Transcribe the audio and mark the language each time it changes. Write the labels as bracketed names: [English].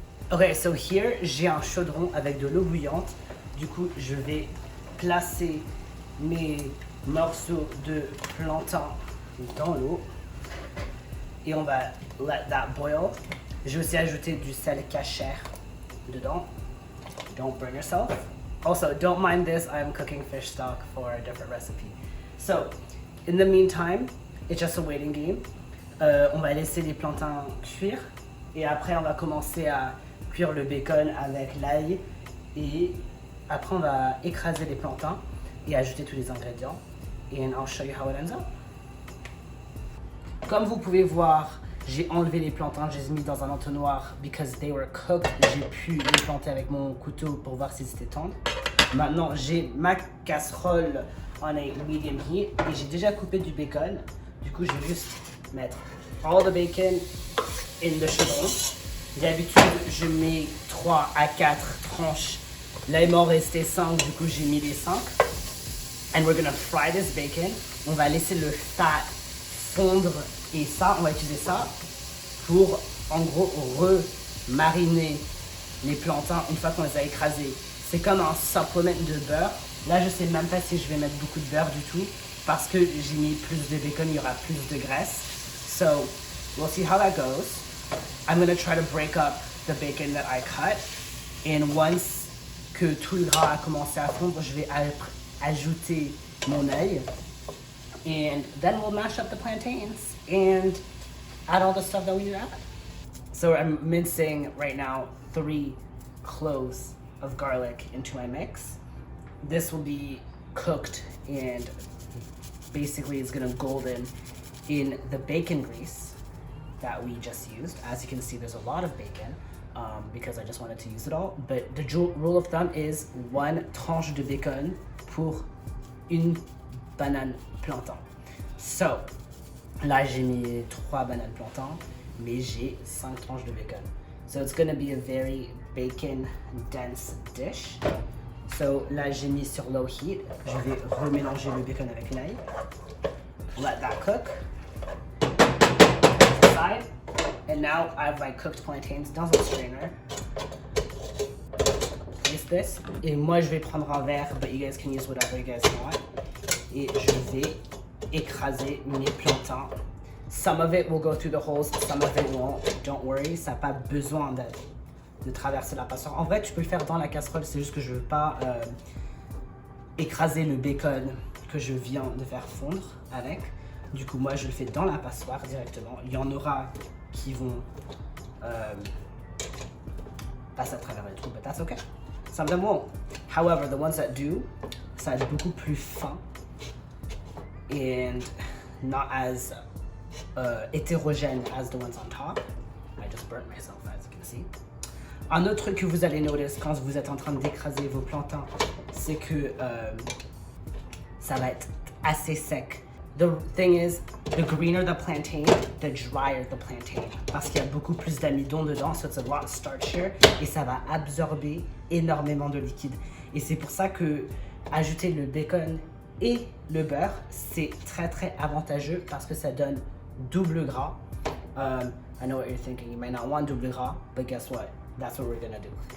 [English] Ok, so here, [French] j'ai un chaudron avec de l'eau bouillante. Du coup, je vais placer mes morceaux de plantain dans l'eau. Et on va [English] let that boil. [French] Je vais aussi ajouter du sel cachère dedans. [English] Don't burn yourself. Also, don't mind this, I'm cooking fish stock for a different recipe. So, in the meantime, it's just a waiting game. [French] On va laisser les plantains cuire. Et après, on va commencer à cuire le bacon avec l'ail. Et après, on va écraser les plantains et ajouter tous les ingrédients. [English] And I'll show you how it ends up. [French] Comme vous pouvez voir, j'ai enlevé les plantains, je les ai mis dans un entonnoir [English] because they were cooked. [French] J'ai pu les planter avec mon couteau pour voir si c'était tendre. Maintenant, j'ai ma casserole [English] on a medium heat [French] et j'ai déjà coupé du bacon. Du coup, je vais juste mettre [English] all the bacon in the [French] chaudron. D'habitude, je mets 3 à 4 tranches. Là, il m'en restait 5, du coup, j'ai mis les 5. [English] And we're gonna fry this bacon. [French] On va laisser le fat fondre et ça, on va utiliser ça pour, en gros, remariner les plantains une fois qu'on les a écrasés. C'est comme un supplement de beurre. Là, je sais même pas si je vais mettre beaucoup de beurre du tout parce que j'ai mis plus de bacon, il y aura plus de graisse. [English] So, we'll see how that goes. I'm gonna try to break up the bacon that I cut. And once [French] que tout le gras a commencé à fondre, je vais ajouter mon œil. [English] And then we'll mash up the plantains and add all the stuff that we need to add. So I'm mincing right now 3 cloves of garlic into my mix. This will be cooked and basically is gonna golden in the bacon grease that we just used. As you can see, there's a lot of bacon because I just wanted to use it all. But the rule of thumb is 1 [French] tranche de bacon pour une banane plantain. [English] So, [French] là j'ai mis 3 bananes plantain, mais j'ai 5 tranches de bacon. [English] So it's gonna be a very bacon dense dish. So [French] là j'ai mis sur [English] low heat. [French] Je vais remélanger le bacon avec l'ail. [English] Let that cook. Aside. And now I have my cooked plantains [French] dans un [English] strainer. Use this. [French] Et moi je vais prendre un verre, [English] but you guys can use whatever you guys want. [French] Et je vais écraser mes plantains. [English] Some of it will go through the holes, some of it won't. Don't worry, [French] ça n'a pas besoin de traverser la passoire. En vrai, tu peux le faire dans la casserole, c'est juste que je ne veux pas écraser le bacon que je viens de faire fondre avec. Du coup, moi, je le fais dans la passoire directement. Il y en aura qui vont passer à travers le trou, [English] but that's okay. Some of them won't. However, the ones that do, [French] ça va être beaucoup plus fin [English] and not as hétérogène as the ones on top. I just burnt myself, as you can see. [French] Un autre truc que vous allez notice quand vous êtes en train d'écraser vos plantains, c'est que ça va être assez sec. [English] The thing is, the greener the plantain, the drier the plantain. [French] Parce qu'il y a beaucoup plus d'amidon dedans, [English] so it's a lot starchier, [French] et ça va absorber énormément de liquide. Et c'est pour ça que ajouter le bacon et le beurre, c'est très très avantageux parce que ça donne double gras. [English] I know what you're thinking, you might not want double gras, but guess what? That's what we're gonna do.